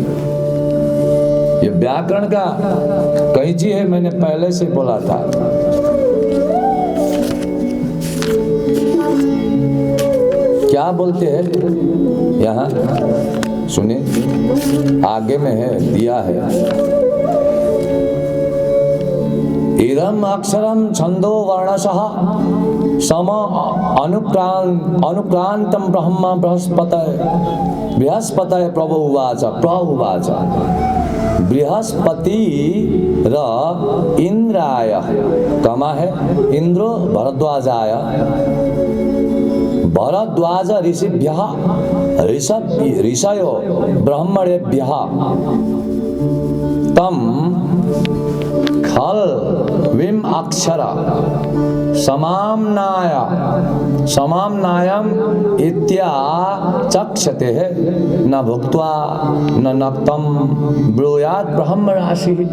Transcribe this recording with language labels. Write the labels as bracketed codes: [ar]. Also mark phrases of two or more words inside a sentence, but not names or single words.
[hi] ये व्याकरण का कैंची है, मैंने पहले से बोला था। क्या बोलते हैं यहाँ? सुने, आगे में है, दिया है। [sa] इदम अक्षरम छंदो वर्णशः सम अनुक्रांतम ब्रह्म बृहस्पतये प्रभुवाच बृहस्पति र इंद्राय, [hi] कमा है [sa] इंद्रो भरद्वाजाय, भरद्वाज ऋषिभ्यः ऋषयो ब्रह्मणेभ्यः तम खल विम अक्षर समाम्नायम इत्या चक्षते [hi] है न [sa] भुक्त्वा न नक्तम ब्रूयात् ब्रह्म राशि